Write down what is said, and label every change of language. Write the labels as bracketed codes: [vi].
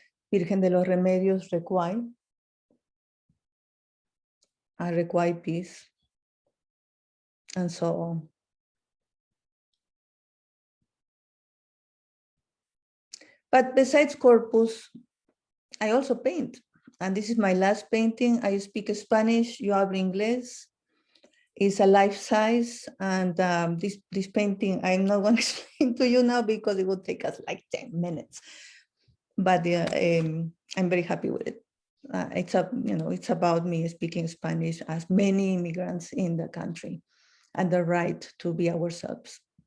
[en] Virgen de los Remedios, Recuay, a Recuay piece, and so on. But besides Corpus, I also paint. And this is my last painting. I speak Spanish, [es] yo hablo inglés. [en] It's a life size. And this painting, I'm not going to explain to you now because it would take us like 10 minutes. But I'm very happy with it. It's about me speaking Spanish as many immigrants in the country and the right to be ourselves.